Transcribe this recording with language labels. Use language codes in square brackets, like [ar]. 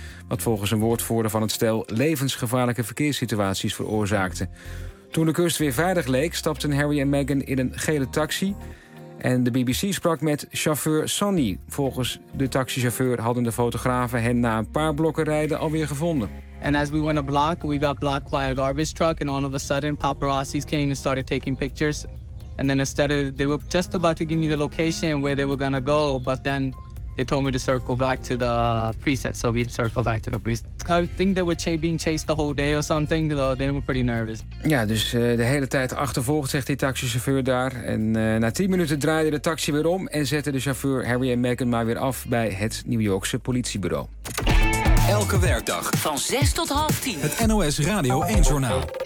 [nl] Wat volgens een woordvoerder van het stel levensgevaarlijke verkeerssituaties veroorzaakte. Toen de kust weer veilig leek, stapten Harry en Meghan in een gele taxi. En de BBC sprak met chauffeur Sonny. Volgens de taxichauffeur hadden de fotografen hen na een paar blokken rijden alweer gevonden. [en] And as we went a block, we got blocked by a garbage truck. And all of a sudden, paparazzi's came and started taking pictures. And then instead of, they were just about to give me the location where they were gonna go, but then they told me to circle back to the preset. So we circled back to the preset. I think they were being chased the whole day or something. They were pretty nervous. [nl] Ja, dus de hele tijd achtervolgd, zegt die taxichauffeur daar. En na 10 minuten draaide de taxi weer om en zette de chauffeur Harry en Meghan maar weer af bij het New Yorkse politiebureau. Elke werkdag van 6 tot half 10. Het NOS Radio 1 Journaal.